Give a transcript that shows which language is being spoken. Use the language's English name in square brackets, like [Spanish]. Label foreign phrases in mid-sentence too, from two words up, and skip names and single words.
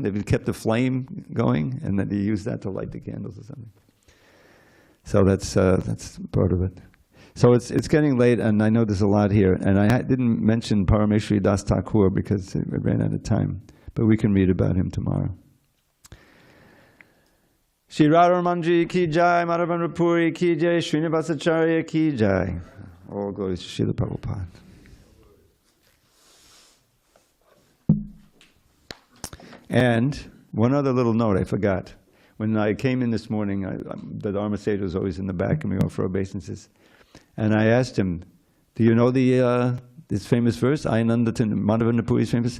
[English] They've kept the flame going, and then they use that to light the candles or something. So that's part of it. So it's getting late, and I know there's a lot here. And I didn't mention Parameshwari Das Thakur because it ran out of time. But we can read about him tomorrow. [Hindi] श्री राधा-रमण जी की जय, मध्य पुरी की जय, श्रीनिवासाचार्य की जय. [English] All glories to Srila Prabhupada. And one other little note I forgot. When I came in this morning, the Dharma Seder was always in the back, and we go for obeisances. And I asked him, do you know this famous verse, Ayananda Madhya Puri's famous?